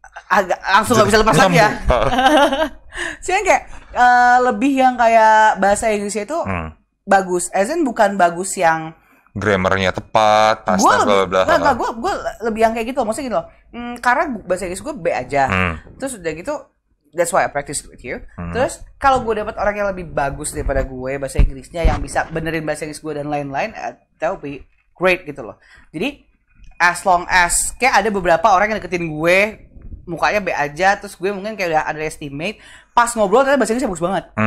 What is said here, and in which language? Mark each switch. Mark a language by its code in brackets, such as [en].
[id] Agak langsung nggak bisa lepas lagi ya. Sih kayak lebih yang kayak bahasa Inggrisnya itu bagus. [en] As in [id] bukan bagus yang grammarnya tepat, pasta bla bla bla. Gue lebih yang kayak gitu, maksudnya gitu loh. Karena bahasa Inggris gue B aja. Terus udah gitu, [en] that's why I practice with you. [id] Terus kalau gue dapat orang yang lebih bagus daripada gue bahasa Inggrisnya, yang bisa benerin bahasa Inggris gue dan lain-lain, [en] that would be great [id] gitu loh. Jadi [en] as long as [id] kayak ada beberapa orang yang deketin gue mukanya B aja, terus gue mungkin kayak udah underestimate, pas ngobrol ternyata bahasa Inggrisnya bagus banget.